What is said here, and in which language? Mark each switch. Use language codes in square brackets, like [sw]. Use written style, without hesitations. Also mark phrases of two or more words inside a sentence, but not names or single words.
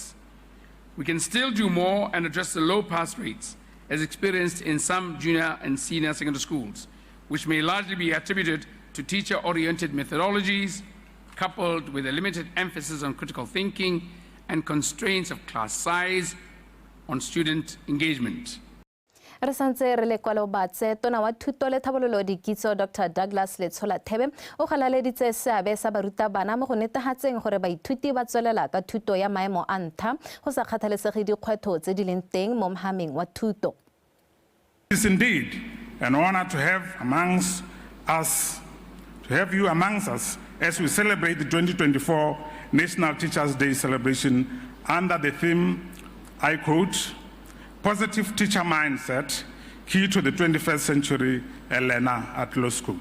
[en] We can still do more and address the low pass rates as experienced in some junior and senior secondary schools, which may largely be attributed to teacher-oriented methodologies, coupled with a limited emphasis on critical thinking and constraints of class size on student engagement. [tn] Re santse re le kwa le batse tona wa thuto le tlhabololo dikitso Dr. Douglas Letsola-Thebe o galaleditse seabe sa barutabana mo go netagatseng gore baithuti ba tswelela ka thuto ya maemo a ntlha go sa kgathalesege dikgwetlho tse di leng teng mo mohameng wa thuto. [en] It is indeed an honor to have you amongst us as we celebrate the 2024 National Teachers' Day celebration under the theme, I quote, "Positive teacher mindset, key to the 21st century, a learner at law school."